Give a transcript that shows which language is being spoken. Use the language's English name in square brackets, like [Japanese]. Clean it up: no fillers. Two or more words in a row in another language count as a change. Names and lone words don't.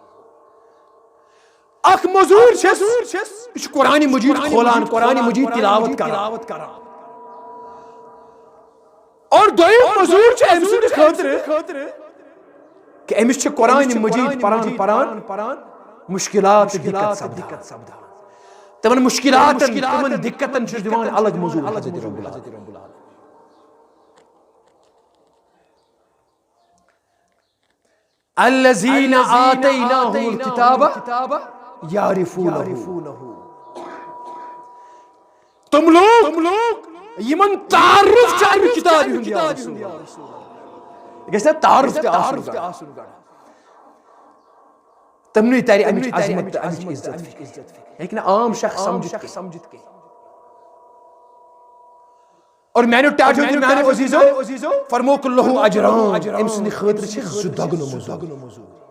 [Kashmiri] اکھ مٔزوٗر چھس یہِ چھُ قرآنِ مجیٖد کھولان قرآنِ مجیٖد تلاوت کران اور دوٚیِم مٔزوٗر چھُ أمۍ سٕنٛدِ خٲطرٕ کہ أمِس چھِ قرآنِ مجیٖد پران مشکلات دِقت سپدان تمن مشکلاتن تمن دِقتن چھُس دِوان الگ مٔزوٗر حضرت رب العالمین. [Arabic] الذین آتیناہم الکتاب یعرفونہ [Kashmiri] تم لوگ یمن تعارف چھُ امہِ کتابہِ ہُنٛد یا رسول اللہ گژھِ نا تعارف تہِ آسُن تمنٕے ترِ امِچ عظمت تہٕ امِچ عزت ہیٚکہِ نہٕ عام شخص سمجھِتھ کینٛہہ. اور میانیو ٹاٹھیو تہٕ میانیو عزیزو فرموک [Arabic] لہو اجران [Kashmiri] أمۍ سٕنٛدِ خٲطرٕ چھِ زٕ دۄگنہٕ مٔزوٗرۍ.